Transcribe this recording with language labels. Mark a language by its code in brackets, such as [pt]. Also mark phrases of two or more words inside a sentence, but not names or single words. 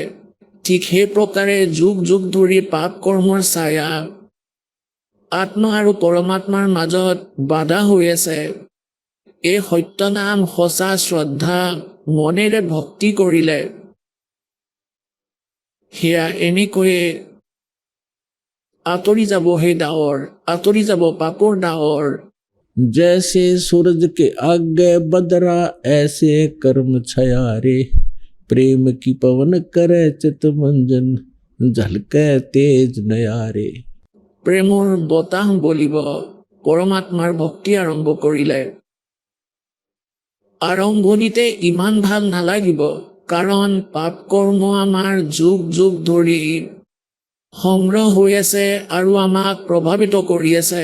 [as] ঠিক সেই প্ৰকাৰে যুগ যুগ ধৰি পাপ কৰ্মৰ ছায়া আত্মা আৰু পৰমাত্মাৰ মাজত বাধা হৈ আছে। এই সত্য নাম সঁচা শ্ৰদ্ধা মনেৰে ভক্তি কৰিলে সেয়া এনেকৈয়ে আঁতৰি যাব সেই ডাৱৰ, আঁতৰি যাব পাপৰ ডাৱৰ। [hi] जैसे सूरज के आगे बदरा ऐसे कर्म छया रे प्रेम की पवन करे चित मंजन झलके तेज नयारे। [as] প্ৰেমৰ বতাহ বলিব পৰমাত্মাৰ ভক্তি আৰম্ভ কৰিলে। আৰম্ভণিতে ইমান ভাল নালাগিব, কাৰণ পাপ কৰ্ম আমাৰ যুগ যুগ ধৰি সংগ্ৰহ হৈ আছে আৰু আমাক প্ৰভাৱিত কৰি আছে।